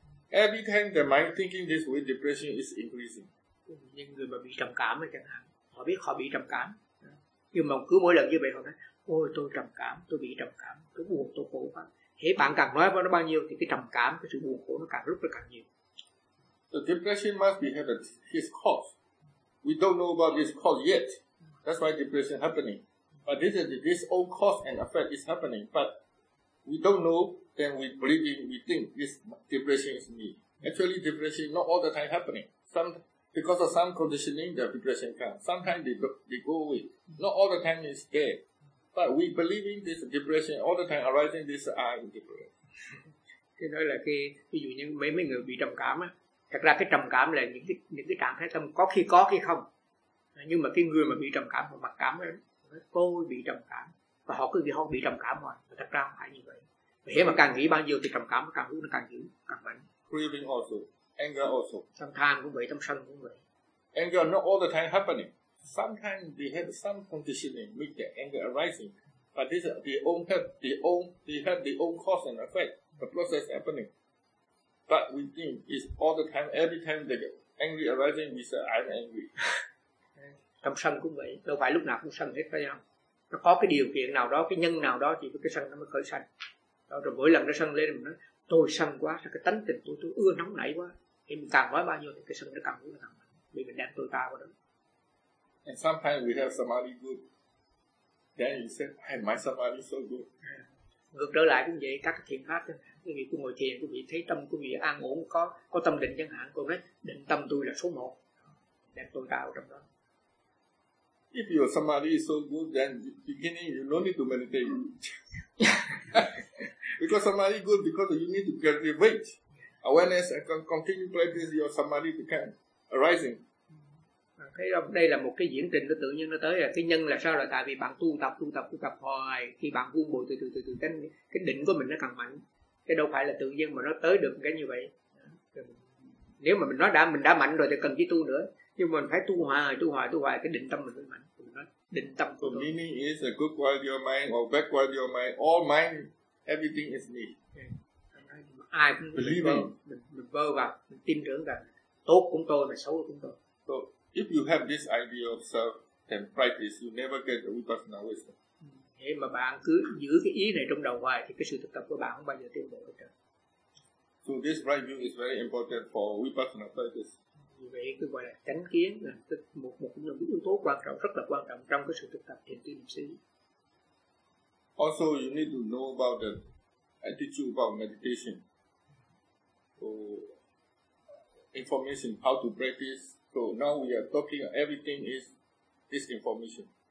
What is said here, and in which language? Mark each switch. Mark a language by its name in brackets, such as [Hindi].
[English] Every time the mind thinking this way, depression is increasing. [Vietnamese] Những người mà bị trầm cảm chẳng hạn, họ biết họ bị trầm cảm, nhưng mà cứ mỗi lần như vậy họ nói ôi tôi trầm cảm, tôi bị trầm cảm, tôi buồn, tôi khổ quá. Thế bạn càng nói với nó bao nhiêu thì cái trầm cảm, cái sự buồn khổ nó càng lúc nó càng nhiều. [English] The depression must be had its cause. We don't know about this cause yet. That's why depression happening. But this old cause and effect is happening. But we don't know, then we believe in, we think this depression is me. Actually, depression not all the time happening. Because of some conditioning, the depression comes. Sometimes they go away. Not all the time it's there. But we believe in this depression all the time arising this I am depressed. [Vietnamese] Thế nói là ví dụ như mấy người bị trầm cảm á, thật ra cái trầm cảm là những cái trạng thái tâm có khi có khi không. Nhưng mà cái người mà bị trầm cảm và mặc cảm á, tôi bị trầm cảm và họ cứ họ bị trầm cảm hoài, thật ra không phải như vậy. Thế mà càng nghĩ bao nhiêu thì trầm cảm càng lúc nó càng dữ, càng mạnh. [English] Grieving also, anger also. [Vietnamese] Tâm than cũng vậy, tâm sân cũng vậy. [English] Anger not all the time happening. Sometimes they have some conditioning make the anger arising, but this they have their own cause and effect, the process happening. But we think it's all the time, every time they get angry arising, we say I'm angry. [Vietnamese] Tâm sân cũng vậy, đâu phải lúc nào cũng sân hết phải không? Nó có cái điều kiện nào đó, cái nhân nào đó thì cái sân nó mới khởi sân. Rồi mỗi lần nó sân lên mình nói tôi sân quá, là cái tánh tình tôi ưa nóng nảy quá. Thì mình càng nói bao nhiêu thì cái sân nó càng lớn, vì mình đem tôi ta vào đó. [English] And sometimes we have samadhi good. Then you say, hey, my samadhi is so good. [Vietnamese] Ngược trở lại cũng vậy, các thiền pháp, quý vị cũng ngồi thiền, quý vị thấy tâm quý vị an ổn, có tâm định chẳng hạn, cũng nói, định tâm tôi là số 1. Đem tôi ta vào trong đó. [English] If your samadhi is so good, then beginning you don't need to meditate. Because samadhi is good, because you need to cultivate awareness and continue practice your samadhi to come arising. [Vietnamese] Thấy không? Đây là một cái diễn trình nó tự nhiên nó tới, là cái nhân là sao, là tại vì bạn tu tập hoài, khi bạn buông bồi từ từ cái đỉnh của mình nó càng mạnh, cái đâu phải là tự nhiên mà nó tới được cái như vậy. Nếu mà mình nói mình đã mạnh rồi thì cần chi tu nữa, nhưng mà mình phải tu hoài cái định tâm mình mới mạnh. Mình nói định tâm của mình. [English] Meaning is a good quality of mind or bad quality of mind, all mind Everything is me. [Vietnamese] Ai cũng [English] believing. [Vietnamese] Mình vơ vào, mình tin tưởng rằng tốt cũng tôi và xấu cũng tôi. [English] So if you have this idea of self and practice, you never get the Vipassana wisdom. [Vietnamese] Thế mà bạn cứ giữ cái ý này trong đầu hoài thì cái sự thực tập của bạn không bao giờ tiến bộ được. [English] So this right view is very important for Vipassana practice. [Vietnamese] Vì vậy cứ gọi là chánh kiến là một những yếu tố quan trọng, rất là quan trọng trong cái sự thực tập thiền tư niệm xứ. [English] Also you need to know about the attitude about meditation. So information how to practice. So now we are talking everything is this information.